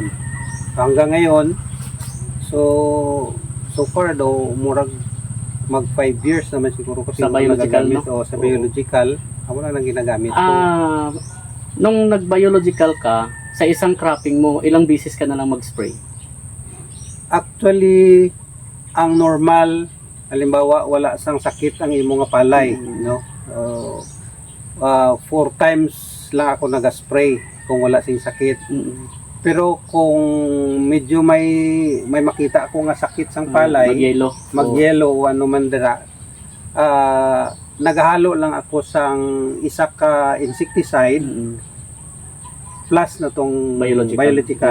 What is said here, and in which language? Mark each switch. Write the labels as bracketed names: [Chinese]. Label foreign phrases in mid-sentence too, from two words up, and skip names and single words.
[Filipino] Hanggang ngayon, [English] so far [Filipino] daw, murag mag 5 years naman siguro kasi Sa biological, nagagamit, no? sa biological, ako na lang ginagamit ko. Nung nag-biological ka, sa isang cropping mo, ilang beses ka na lang mag-spray? Actually, [Hiligaynon] ang normal, halimbawa wala sang sakit ang imo nga palay, no? [Filipino] 4 times lang ako nag-spray [Hiligaynon] kung wala sing sakit. Pero kung medyo may makita ako nga sakit sang palay, mag-yellow o ano man dira, naghahalo lang ako sang isa ka insecticide plus na tong biological